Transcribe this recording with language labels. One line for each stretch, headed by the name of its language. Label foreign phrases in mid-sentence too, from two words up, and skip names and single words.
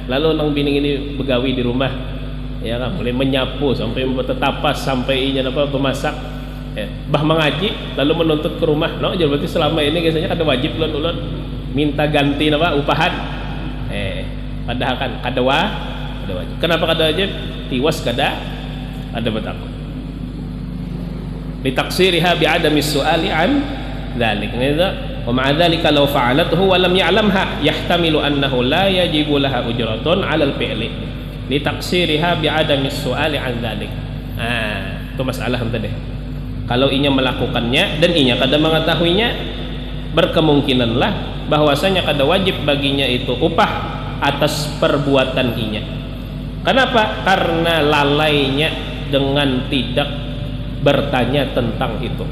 Banjar: lalu nang bini ini begawi di rumah ya kan mulai menyapu sampai bertetapas sampai inya apa bermasak bah mengaji lalu menuntut ke rumah jadi berarti selama ini biasanya kada wajib ulun minta ganti upahan padahal kan kada wajib kenapa kada wajib tiwas kada bertakut
Arabic: لتقصيرها بعدم السؤال عن ذلك ومع ذلك لو فعلته ولم يعلمها يحتمل أنه لا يجب لها أجرة على الفعل لتقصيرها بعدم السؤال عن ذلك.
Banjar: Itu masalah tadi. Kalau inya melakukannya dan inya kada mengetahuinya, berkemungkinanlah bahwasanya kada wajib baginya itu upah atas perbuatan inya. Kenapa? Karena lalainya dengan tidak bertanya tentang itu.